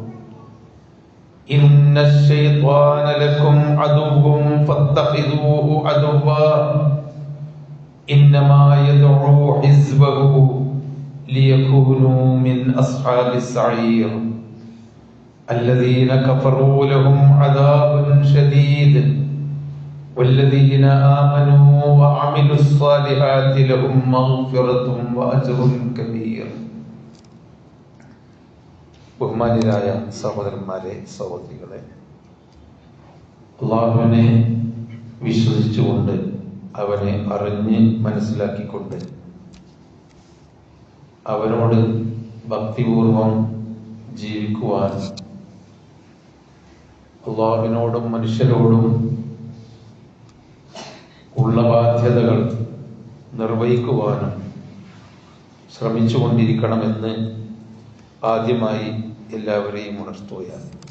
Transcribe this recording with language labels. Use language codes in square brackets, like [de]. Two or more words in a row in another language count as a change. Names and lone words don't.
[ar] إن الشيطان لكم عدو فاتخذوه عدوا إنما يدعو حزبه ليكونوا من أصحاب السعير الذين كفروا لهم عذاب شديد والذين آمنوا وعملوا الصالحات لهم مغفرة وأجر كبير. [ml] ബഹുമാന്യരായ സഹോദരന്മാരെ സഹോദരികളെ, അല്ലാഹുവിനെ വിശ്വസിച്ചുകൊണ്ട് അവനെ അറിഞ്ഞ് മനസ്സിലാക്കിക്കൊണ്ട് അവനോട് ഭക്തിപൂർവം ജീവിക്കുവാൻ അല്ലാഹുവിനോടും മനുഷ്യരോടും ഉള്ള ബാധ്യതകൾ നിർവഹിക്കുവാനും ശ്രമിച്ചുകൊണ്ടിരിക്കണമെന്ന് ആദ്യമായി എല്ലാവരെയും ഉണർത്തുകയാണ്.